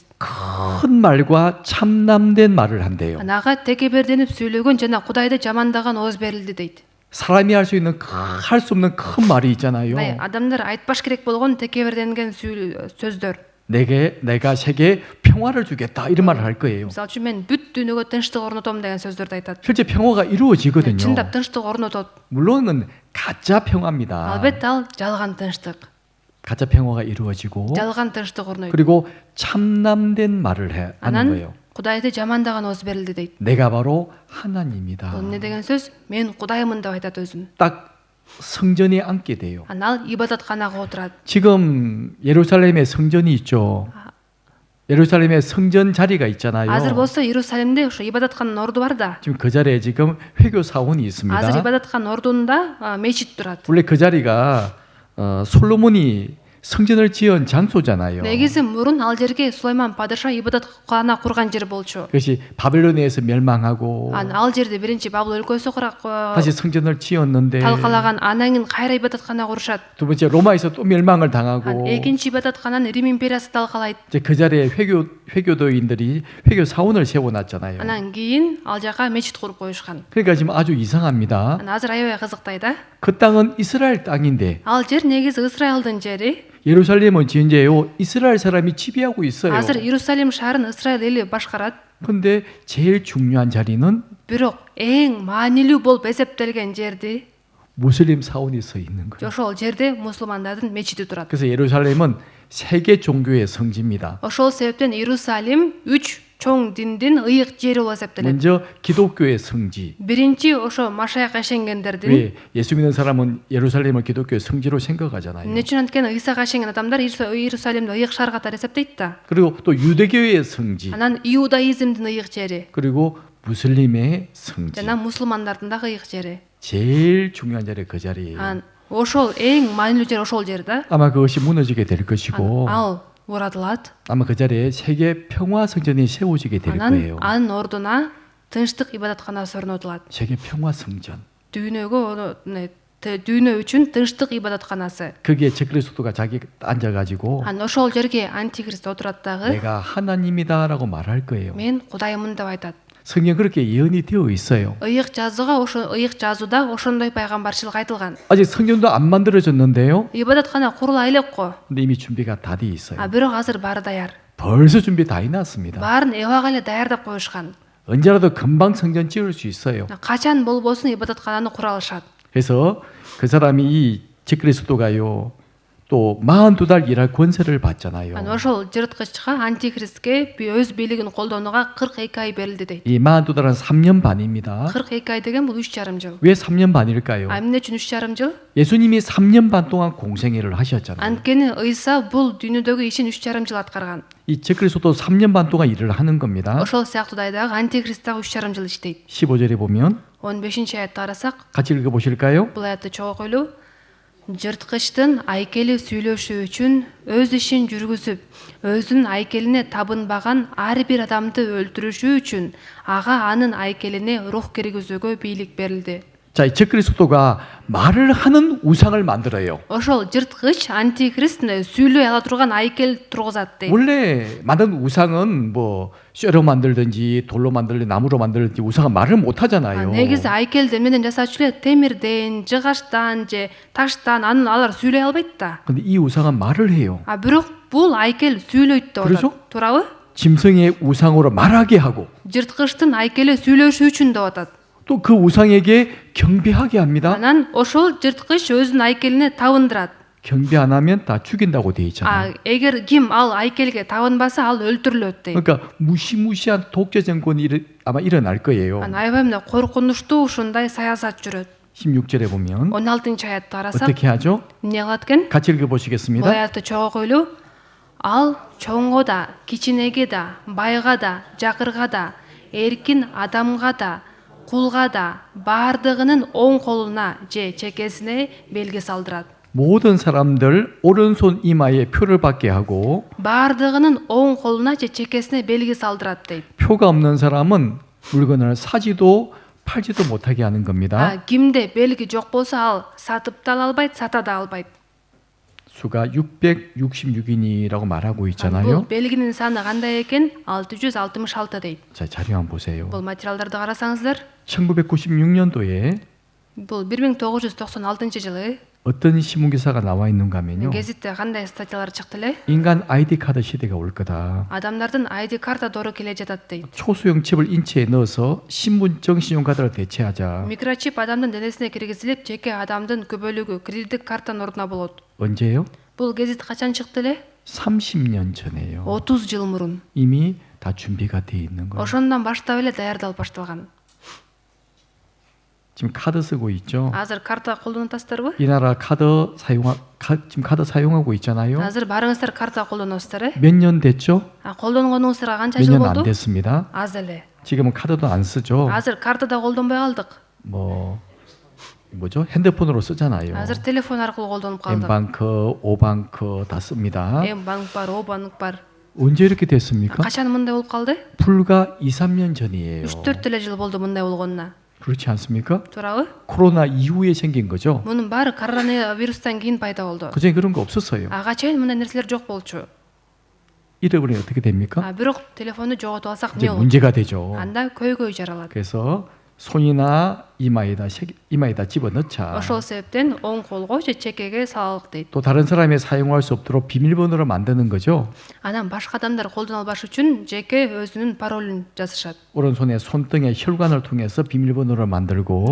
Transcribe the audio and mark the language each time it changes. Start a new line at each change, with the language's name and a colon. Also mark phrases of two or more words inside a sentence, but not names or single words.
Korean: 큰 말과 참남된 말을 한대요.
Kyrgyz: Ага текеберденип сүйлөгөн жана Кудайды жамандаган ооз берилди дейт.
Korean: 사람이 할 수 있는 할 수 없는 큰 말이 있잖아요.
Kyrgyz: Адамдар айтпаш керек болгон текеберденген сөздөр.
Korean: 내가 세계에 평화를 주겠다 이런 말을 할 거예요.
Kyrgyz: Мисалы үчүн мен бүт дүйнөгө тынчтык орнотом деген сөздөрдү айтат.
Korean: 실제 평화가 이루어지거든요.
Kyrgyz: Чындап тынчтык орнотот.
Korean: 물론은 가짜 평화입니다.
Kyrgyz: Албетте ал жалган тынчтык.
Korean: 가짜 평화가 이루어지고
Kyrgyz: Жалган тынчтык орнойт.
Korean: 그리고 참남된 말을 하는
Kyrgyz: Анан
Korean: 거예요.
Kyrgyz: Кудайды жамандаган ооз берилди дейт.
Korean: 내가 바로 하나님이다.
Kyrgyz: Бул эмне деген сөз? Мен Кудаймын деп айтат өзүн.
Korean: 딱 성전에 앉게 돼요.
Kyrgyz: Ал ибадатканага отурат.
Korean: 지금 예루살렘에 성전이 있죠. 예루살렘에 성전 자리가 있잖아요.
Kyrgyz: Азыр болсо Иерусалимде ошо ибадатканын орду бар да.
Korean: 지금 그 자리에 지금 회교 사원이 있습니다.
Kyrgyz: Азыр ибадаткан ордунда мечит турат.
Korean: 원래 그 자리가 솔로몬이 성전을 지은 장소잖아요.
Kyrgyz: негизи мурун ал жерге Сулайман падыша ибадатхана курган жер болчу.
Korean: 그것이 바벨론에서 멸망하고
Kyrgyz: Ал жерде биринчи Бабыл өлкөсү
Korean: 다시 성전을 지었는데
Kyrgyz: талкалаган, анан кийин кайра ибадатхана курушат.
Korean: 두 번째 로마에서 또 멸망을 당하고
Kyrgyz: экинчи ибадатхананы Рим империясы талкалайт.
Korean: 이제 그 자리에 회교도인들이 회교 사원을 세워놨잖아요.
Kyrgyz: Анан кийин ал жака мечит куруп коюшкан.
Korean: 그러니까 지금 아주 이상합니다.
Kyrgyz: Азыр аябай кызыктай да.
Korean: 그 땅은 이스라엘 땅인데
Kyrgyz: Ал жер негизи Исраилдин жери.
Korean: 예루살렘은 현재요 이스라엘 사람이 지배하고 있어요.
Kyrgyz: Азыр Иерусалим шаарын Исраил эли башкарат.
Korean: 근데 제일 중요한 자리는
Kyrgyz: Бирок эң маанилүү болуп эсептелген жерди
Korean: 무슬림 사원이 서 있는 거예요.
Kyrgyz: ошол жерде мусулмандардын мечити турат.
Korean: 그래서 예루살렘은 세계 종교의 성지입니다.
Kyrgyz: Ошол себептен Иерусалим 3 чоң диндин ыйык жери болуп эсептелет.
Korean: 먼저 기독교의 성지.
Kyrgyz: Биринчи ошо Машаякка ишенгендердин.
Korean: 왜 예수 믿는 사람은 예루살렘을 기독교의 성지로 생각하잖아요.
Kyrgyz: Эмне үчүн анткени Ыйсага ишенген адамдар Иерусалимди ыйык шаар катары эсептейт да.
Korean: 그리고 또 유대교의 성지.
Kyrgyz: Анан иудаизмдин ыйык жери
Korean: 그리고 무슬림의 성지.
Kyrgyz: жана мусулмандардын дагы ыйык жери.
Korean: 제일 중요한 자리 그 자리예요.
Kyrgyz: Ошол эң маанилүү жер ошол жер да.
Korean: 아마 그것이 무너지게 될 것이고
Kyrgyz: Ал бурадылат.
Korean: 아마 그 자리에 세계 평화 성전이 세워지게 될 거예요.
Kyrgyz: Анын ордуна тынчтык ибадатканасы орнотулат.
Korean: 세계 평화 성전.
Kyrgyz: Дүйнө үчүн тынчтык ибадатканасы.
Korean: 거기에 적그리스도가 자기 앉아가지고
Kyrgyz: Ошол жерге антихрист отурат дагы.
Korean: 내가 하나님이다라고 말할 거예요.
Kyrgyz: Мен Кудаймын деп айтат.
Korean: 성경 그렇게 예언이 되어 있어요.
Kyrgyz: Ыйык жазууда ошондой пайгамбарчылык айтылган.
Korean: 아직 성전도 안 만들어졌는데요.
Kyrgyz: Ибадаткана курула элек го.
Korean: 근데 이미 준비가 다 돼 있어요.
Kyrgyz: Бирок азыр баары даяр.
Korean: 벌써 준비 다 해놨습니다.
Kyrgyz: Баарын эбага эле даярдап коюшкан.
Korean: 언제라도 금방 성전 지을 수 있어요.
Kyrgyz: Качан болбосун ибадаткананы кура алышат.
Korean: 그래서 그 사람이 이 적그리스도가요. 또 42달 일할 권세를 받잖아요.
Kyrgyz: Ошол жырткычка антихристке өз бийлигин колдонууга 42 ай берилди дейт.
Korean: 이 42달은 3년 반입니다.
Kyrgyz: 42 ай деген бул 3,5 жыл.
Korean: 왜 3년 반일까요?
Kyrgyz: Эмне үчүн 3,5 жыл?
Korean: 예수님이 3년 반 동안 공생애를 하셨잖아요.
Kyrgyz: Анткени Ыйса бул дүйнөдөгү ишин 3,5 жыл аткарган.
Korean: 이 적그리스도도 3년 반 동안 일을 하는 겁니다.
Kyrgyz: Ошол сыяктуудай дагы антихрист дагы 3,5 жыл иштейт.
Korean: 15절에 보면
Kyrgyz: 15 аятты карасак,
Korean: 같이 읽어보실까요?
Kyrgyz: бул аятты чогуу койлуу. Жырткычтын айкели сүйлөшүү үчүн өз ишин жүргүзүп, өзүнүн айкелине табынбаган ар бир адамды өлтүрүшүү үчүн ага анын айкелине рух киргизүүгө бийлик берилди.
Korean: 자, 이 적그리스도가 말을 하는 우상을 만들어요.
Kyrgyz: Ошол жырткыч антихрист сүйлөй ала турган айкел тургузат дейт.
Korean: 원래 만든 우상은 뭐 쇠로 만들든지 돌로 만들든지 나무로 만들든지 우상은 말을 못 하잖아요.
Kyrgyz: негизи айкелди эмнеден жасачу эле? Темирден, жыгачтан же таштан, анын алар сүйлөй албайт да.
Korean: 근데 이 우상은 말을 해요.
Kyrgyz: Бирок бул айкел сүйлөйт деп
Korean: 그렇죠?
Kyrgyz: атат. Туурабы?
Korean: 짐승의 우상으로 말하게 하고
Kyrgyz: Жырткычтын айкели сүйлөшүү үчүн деп атат.
Korean: 또 그 우상에게 경배하게 합니다.
Kyrgyz: Анан ошол жырткыч өзүнүн айкелине табындырат.
Korean: 경배 안 하면 다 죽인다고 돼 있잖아요.
Kyrgyz: эгер ким ал айкелге табынбаса ал өлтүрүлөт дейт.
Korean: 그러니까 무시무시한 독재 정권이 아마 일어날 거예요.
Kyrgyz: Аябай мына коркунучтуу ушундай саясат жүрөт.
Korean: 16절에 보면
Kyrgyz: 16 аятты карасак,
Korean: 어떻게 하죠?
Kyrgyz: эмне кылат экен?
Korean: 같이
Kyrgyz: Бул
Korean: 읽어보시겠습니다.
Kyrgyz: аятты чогуу койлуу. Ал чоңго да, кичинеге да, байга да, жакырга да, эркин адамга да, кулга да баардыгынын оң колуна же чекесине белги салдырат.
Korean: 모든 사람들 오른손 이마에 표를 받게 하고
Kyrgyz: баардыгынын оң колуна же чекесине белги салдырат дейт.
Korean: 표가 없는 사람은 물건을 사지도 팔지도 못하게 하는 겁니다.
Kyrgyz: Кимде белги жок болсо ал сатып да ала албайт, сата да албайт.
Korean: 수가 666인이라고 말하고
Kyrgyz: Бул
Korean: 있잖아요.
Kyrgyz: белгинин саны кандай экен? 666 дейт.
Korean: 자, 자료 한번 보세요.
Kyrgyz: Бул материалдарды карасаңыздар,
Korean: 1996년도에
Kyrgyz: бул 1996 жылы
Korean: 어떤 신문기사가 나와 있는가 하면요.
Kyrgyz: гезитте кандай статьялар чыкты эле?
Korean: 인간 아이디 카드 시대가 올 거다.
Kyrgyz: Адамдардын ID карта дору келе жатат дейт.
Korean: 초소형 칩을 인체에 넣어서 신분증 신용카드를 대체하자.
Kyrgyz: Микрочип адамдын денесине киргизилип, жеке адамдын көбөлүгү кредиттик картанын ордуна болот.
Korean: 언제요?
Kyrgyz: Бул гезит качан чыкты эле?
Korean: 30년 전에요.
Kyrgyz: 30 жыл мурун.
Korean: 이미 다 준비가 돼 있는 거예요.
Kyrgyz: Ошондон баштап эле даярдалып башталган.
Korean: 지금 카드 쓰고 있죠.
Kyrgyz: Азыр карта колдонуп атасыздарбы?
Korean: 이 나라 지금 카드 사용하고 있잖아요.
Kyrgyz: Азыр баарыңыздар карта колдоносуздар, э?
Korean: 몇 년 됐죠?
Kyrgyz: Колдонгонуңуздарга канча
Korean: 몇
Kyrgyz: жыл
Korean: 년 안
Kyrgyz: болду?
Korean: 됐습니다.
Kyrgyz: Аз эле.
Korean: 지금은 카드도 안 쓰죠.
Kyrgyz: Азыр карта да колдонбой калдык.
Korean: 뭐 뭐죠? 핸드폰으로 쓰잖아요.
Kyrgyz: Азыр телефон аркылуу колдонуп калдык.
Korean: Mbank, Obank 다 씁니다.
Kyrgyz: Bank бар, O банк бар.
Korean: 언제 이렇게 됐습니까?
Kyrgyz: Качан мындай болуп калды?
Korean: 불과 2, 3년 전이에요.
Kyrgyz: 3-4 эле жыл болду мындай болгонуна.
Korean: 그렇지 않습니까?
Kyrgyz: Туурабы?
Korean: 코로나 이후에 생긴 거죠.
Kyrgyz: Мунун баары коронавирустан кийин пайда болду.
Korean: 그전에 그런 거 없었어요.
Kyrgyz: Ага чейин мындай нерселер жок болчу.
Korean: 잃어버리면 어떻게 됩니까?
Kyrgyz: Бирок телефонду жоготуп алсак
Korean: 이제
Kyrgyz: эмне болот?
Korean: 문제가 되죠.
Kyrgyz: Анда көйгөй жаралат.
Korean: 그래서 손이나 이마에다 집어넣자.
Kyrgyz: Ошол себептен оң колго же чекеге салалык дейт.
Korean: 또 다른 사람이 사용할 수 없도록 비밀번호를 만드는 거죠.
Kyrgyz: Анан башка адамдар колдоно албаш үчүн жеке өзүнүн паролун жазышат.
Korean: 오른손에 손등에 혈관을 통해서 비밀번호를 만들고